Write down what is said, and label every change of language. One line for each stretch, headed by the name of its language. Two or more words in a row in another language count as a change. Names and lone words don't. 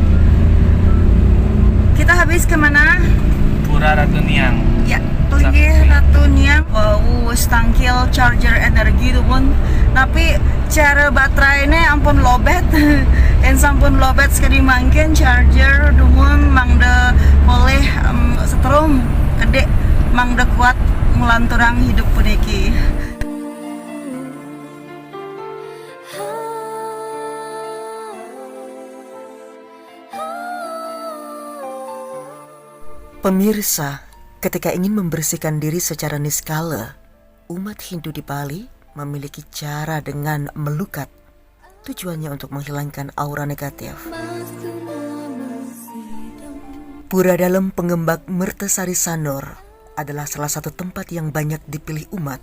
Indonesian: Kita habis kemana? Pura Ratu Niang. Ya, Peligi Ratu Niang. Wow, tangkil charger energi tuh pun. Tapi cara baterainya
Balinese: ampun lobet. En sampun lobet sekali mangkin charger dumun mangde oleh setrum gede mangde kuat ngulanturang hidup puniki.
Indonesian: Pemirsa, ketika ingin membersihkan diri secara niskala, umat Hindu di Bali memiliki cara dengan melukat. Tujuannya untuk menghilangkan aura negatif. Pura dalam Pengembak Mertasari Sanur adalah salah satu tempat yang banyak dipilih umat.